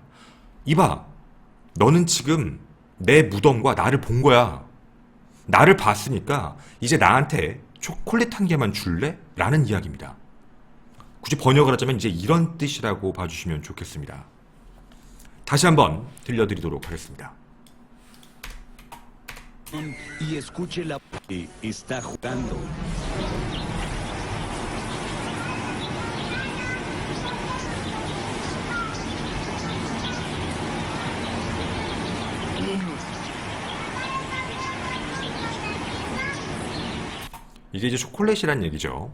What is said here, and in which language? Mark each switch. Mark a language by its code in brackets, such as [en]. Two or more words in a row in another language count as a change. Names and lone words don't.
[ko] 이봐, 너는 지금 내 무덤과 나를 본 거야. 나를 봤으니까 이제 나한테 초콜릿 한 개만 줄래? 라는 이야기입니다. 굳이 번역을 하자면 이제 이런 뜻이라고 봐주시면 좋겠습니다. 다시 한번 들려드리도록 하겠습니다. [es] Y escuche la voz que está jugando. [ko] 이게 이제 초콜릿이란 얘기죠.